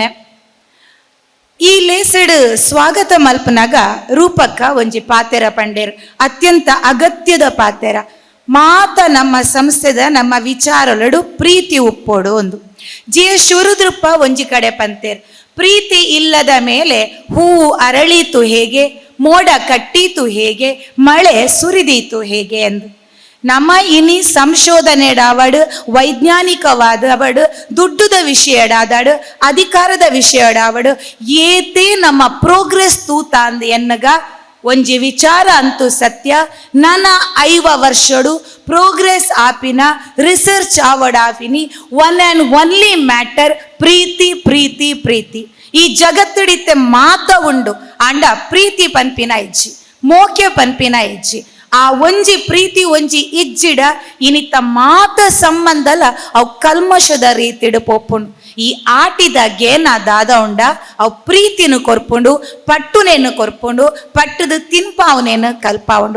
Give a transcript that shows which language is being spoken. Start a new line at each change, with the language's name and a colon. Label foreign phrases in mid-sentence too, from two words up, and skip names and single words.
Tulu: ಈ ಲೇಸಡ್ ಸ್ವಾಗತ ಮಲ್ಪನಾಗ ರೂಪಕ್ಕ ಒಂಜಿ ಪಾತೆರ ಪಂಡೇರು ಅತ್ಯಂತ ಅಗತ್ಯದ ಪಾತೆರ ಮಾತ ನಮ್ಮ ಸಂಸ್ಥೆದ ನಮ್ಮ ವಿಚಾರಲಡು ಪ್ರೀತಿ ಉಪ್ಪೋಡು ಒಂದು ಜಿಯ ಶುರುದ್ರಪ್ಪ ಒಂಜಿ ಕಡೆ ಪಂತೇರ್
Kannada: ಪ್ರೀತಿ ಇಲ್ಲದ ಮೇಲೆ ಹೂವು ಅರಳೀತು ಹೇಗೆ, ಮೋಡ ಕಟ್ಟೀತು ಹೇಗೆ, ಮಳೆ ಸುರಿದೀತು ಹೇಗೆ
Tulu: ಎಂದು ನಮ್ಮ ಇನಿ ಸಂಶೋಧನೆಡಾವಡು ವೈಜ್ಞಾನಿಕವಾದವಡು ದುಡ್ಡುದ ವಿಷಯಡಾದಡು ಅಧಿಕಾರದ ವಿಷಯಡಾವಡು ಏತೇ ನಮ್ಮ ಪ್ರೋಗ್ರೆಸ್ ತೂತಾಂದ್ ಎನ್ನಗ ಒಂಜಿ ವಿಚಾರ ಅಂತೂ ಸತ್ಯ. ನನ್ನ 5 ವರ್ಷಡು ಪ್ರೋಗ್ರೆಸ್ ಆಪಿನ ರಿಸರ್ಚ್ ಆವಡಾಪಿನಿ
English: one and only matter
Tulu: ಪ್ರೀತಿ ಪ್ರೀತಿ ಪ್ರೀತಿ. ಈ ಜಗತ್ತುಡಿತ್ತೆ ಮಾತ ಉಂಡು ಅಂಡ ಪ್ರೀತಿ ಪನ್ಪಿನ ಇಜ್ಜಿ ಮೋಕೆ ಪನ್ಪಿನ ಇಜ್ಜಿ ಆ ಒಂಜಿ ಪ್ರೀತಿ ಒಂಜಿ ಇಜ್ಜಿಡ ಇನಿತ ಮಾತ ಸಂಬಂಧಲ ಅವು ಕಲ್ಮಶದ ರೀತಿಡು ಪೋಪುಂಡು. ಈ ಆಟಿದ ಗೇನ ದಾದ ಉಂಡ ಅವು ಪ್ರೀತಿನು ಕೊರ್ಪುಂಡು ಪಟ್ಟುನೇನು ಕೊರ್ಪುಂಡು ಪಟ್ಟದ ತಿನ್ಪಾವನೇನು ಕಲ್ಪಾವುಂಡು.